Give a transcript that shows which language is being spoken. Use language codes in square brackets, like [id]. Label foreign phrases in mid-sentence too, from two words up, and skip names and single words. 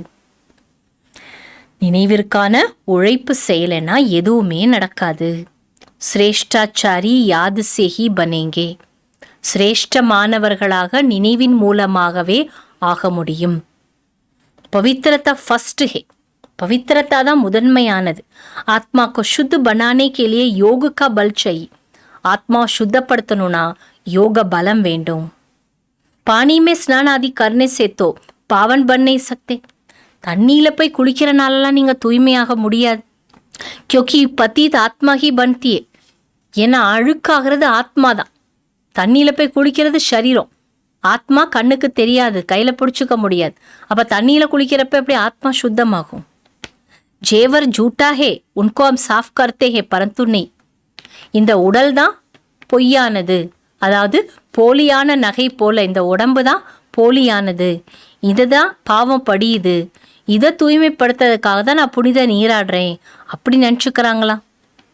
[ta] நினைவிற்கான உழைப்பு செய்யலைன்னா எதுவுமே நடக்காது. [hi] श्रेष्ठाचारी याद से ही बनेंगे. [ta] சிரேஷ்டமானவர்களாக நினைவின் மூலமாகவே ஆக முடியும். [hi] पवित्रता फर्स्ट है. [ta] பவித்திரதா தான் முதன்மையானது. [hi] ஆத்மா को शुद्ध बनाने के लिए योग का बल चाहिए. [ta] ஆத்மாவை சுத்தப்படுத்தணும்னா யோக பலம் வேண்டும். [hi] पानी में स्नान आदि करने से तो पावन बन नहीं सकते. [ta] தண்ணியில் போய் குளிக்கிறனாலலாம் நீங்கள் தூய்மையாக முடியாது. [hi] क्योंकि पतित आत्मा ही बनती है. [ta] ஏன்னா அழுக்காகிறது ஆத்மா தான். தண்ணியில் போய் குளிக்கிறது சரீரம், ஆத்மா கண்ணுக்கு தெரியாது, கையில் பிடிச்சிக்க முடியாது. அப்போ தண்ணியில் குளிக்கிறப்ப எப்படி ஆத்மா சுத்தமாகும்? [hi] जेवर झूठा है उनको हम साफ करते हैं परन्तु नहीं. [ta] இந்த உடல் தான் பொய்யானது, அதாவது போலியான நகை போல இந்த உடம்பு தான் போலியானது, இதுதான் பாவம் படியுது, இதை தூய்மைப்படுத்துறதுக்காக தான் நான் புனித நீராடுறேன் அப்படி நினச்சிக்கிறாங்களா?